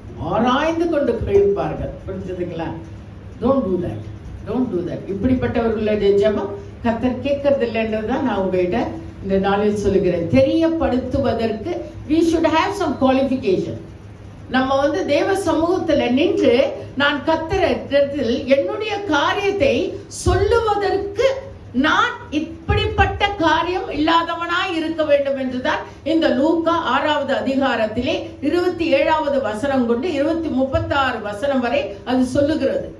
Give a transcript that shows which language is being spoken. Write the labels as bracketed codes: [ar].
[ta] ஆராய்ந்து கொண்டு போயிருப்பார்கள். புரிஞ்சுதுங்களா? [en] Don't do that. [ta] இப்படிப்பட்டவர்களுடைய ஜெபம் கர்த்தர் கேட்கறது இல்லைன்றதுதான் நான் உங்ககிட்ட இந்த நாளில் சொல்லுகிறேன். தெரியப்படுத்துவதற்கு [en] we should have some qualification. [ta] நம்ம தேவ சமூகத்துல நின்று நான் கர்த்தரிடத்தில் என்னுடைய காரியத்தை சொல்லுவதற்கு நான் இப்படிப்பட்ட காரியம் இல்லாதவனாய் இருக்க வேண்டும் என்றுதான் இந்த லூக்கா 6வது அதிகாரத்திலே 27வது வசனம் கொண்டு 36 வசனம் வரை அது சொல்லுகிறது.